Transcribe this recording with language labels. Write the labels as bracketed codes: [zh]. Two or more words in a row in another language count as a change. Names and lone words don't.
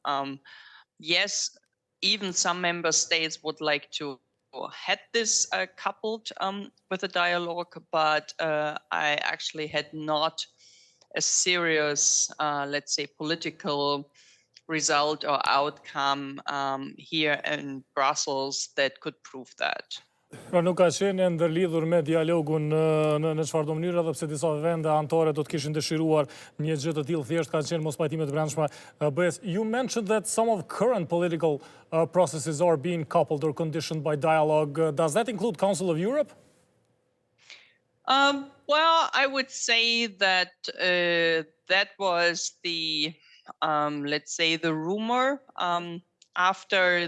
[en] Yes, even some member states would like to had this coupled with the dialogue, but I actually had not a serious, let's say, political result or outcome here in Brussels that could prove that. [sq] Pra nuk ka qenë ndërlidhur me dialogun në çfarëdo mënyrë, edhe pse disa vende anëtare do të kishin dëshiruar një gjë të tillë, thjesht kanë qenë mospajtime të brendshme BE-s. [en] You mentioned that some of current political processes are being coupled or conditioned by dialogue. Does that include Council of Europe? Well, I would say that that was the let's say the rumor after